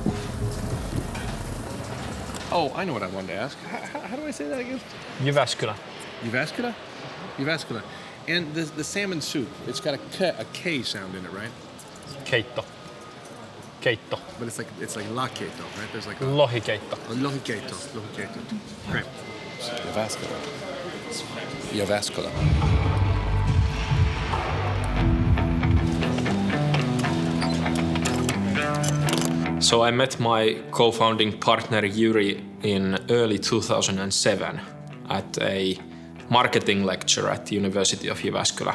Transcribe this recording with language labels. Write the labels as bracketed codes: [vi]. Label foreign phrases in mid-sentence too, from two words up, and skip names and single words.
[en] Oh, I know what I wanted to ask. How do I say that again? Jyväskylä. Jyväskylä? Jyväskylä. And the salmon soup, it's got a K sound in it, right? Keitto. Keitto. But it's like la keitto, right? There's like a lohikeitto. Lohikeitto. Lohikeitto. Right. Jyväskylä. Jyväskylä. So I met my co-founding partner Yuri in early 2007 at a marketing lecture at the University of Jyväskylä.